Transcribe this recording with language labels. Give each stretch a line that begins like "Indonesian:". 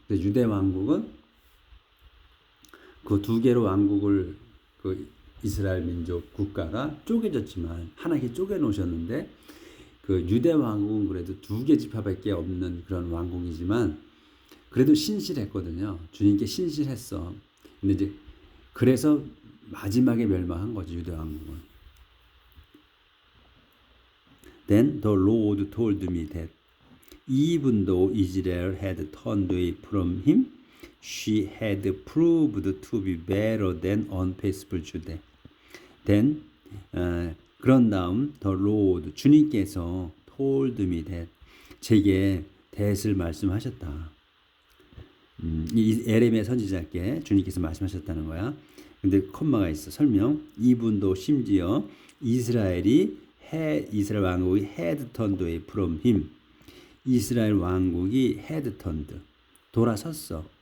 Korean: 유대 왕국은 그 두 개로 왕국을 이스라엘 민족 국가가 쪼개졌지만 하나님께 쪼개 놓으셨는데 그 유대 왕국은 그래도 두 개 지파밖에 없는 그런 왕국이지만 그래도 신실했거든요. 주님께 신실했어. 근데 이제 그래서 마지막에 멸망한 거죠, 유대 왕국은.
English: Then the Lord told me that even though Israel had turned away from him, she had proved to be better than unfaithful Judah.
Korean: Then 그런 다음
English: the Lord,
Korean: 주님께서
English: told me that,
Korean: 제게 that을 말씀하셨다. 이 에레미야 선지자께 주님께서 말씀하셨다는 거야. 근데 콤마가 있어. 설명. 이분도 심지어 이스라엘 왕국이
English: had turned away from him.
Korean: 이스라엘 왕국이
English: had turned
Korean: 돌아섰어.